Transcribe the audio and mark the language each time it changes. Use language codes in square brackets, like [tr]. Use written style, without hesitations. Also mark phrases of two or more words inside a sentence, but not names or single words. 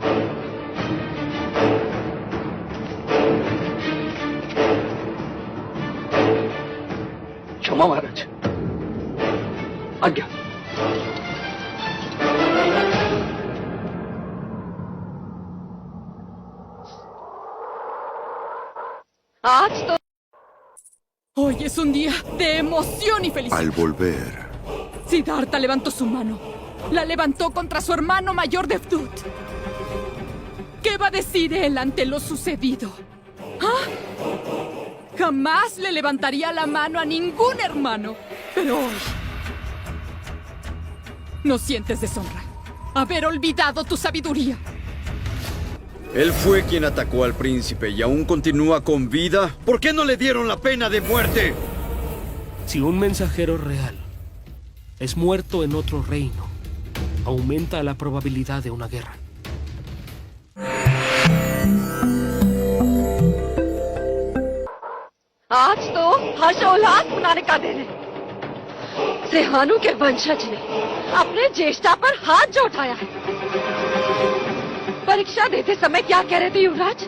[hi] क्षमा महाराज, आज्ञा। आज तो [es] Hoy es un día de emoción y felicidad. Al volver, Siddhartha levantó su mano. La levantó contra su hermano mayor Devdut. ¿Qué va a decir él ante lo sucedido? ¿Ah? Jamás le levantaría la mano a ningún hermano. Pero hoy... ¿no sientes deshonra? Haber olvidado tu sabiduría. Él fue quien atacó al príncipe y aún continúa con vida. ¿Por qué no le dieron la pena de muerte? Si un mensajero real es muerto en otro reino, aumenta la probabilidad de una guerra. [hi] आज तो हर्षोल्लास मनाने का दिन है। सेहानु के वंशज ने अपने ज्येष्ठा पर हाथ जो उठाया है। परीक्षा देते समय क्या कह रहे थे युवराज?